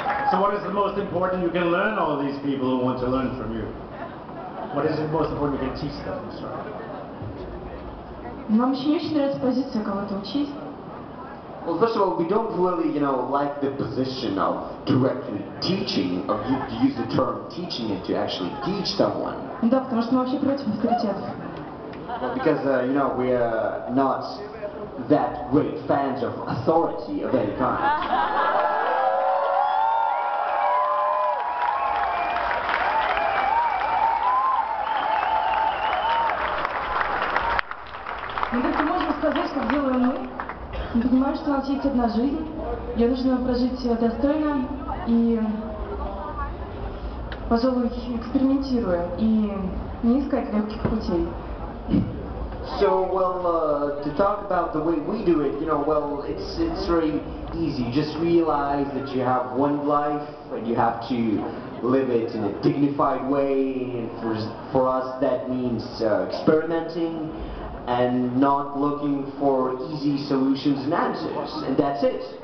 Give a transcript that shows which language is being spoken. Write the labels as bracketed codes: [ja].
[en] So what is the most important you can learn all these people who want to learn from you? What is the most important you can teach them? [ru] Нам еще не очень нравится позиция кого-то учить. [en] Well, first of all, we don't really, you know, like the position of directly teaching, of you to use the term teaching it to actually teach someone. [ru] Да, потому что мы вообще против авторитетов. [en] Well, because, you know, we are not that great fans of authority of any kind. [ru] Мы только можем сказать, как делаем мы. Мы понимаем, что у нас есть одна жизнь, ее нужно прожить достойно и, пожалуй, экспериментируя и не искать легких путей. [en] So, well, to talk about the way we do it, you know, well, it's very easy. Just realize that you have one life and you have to live it in a dignified way, and for us that means experimenting and not looking for easy solutions and answers, and that's it.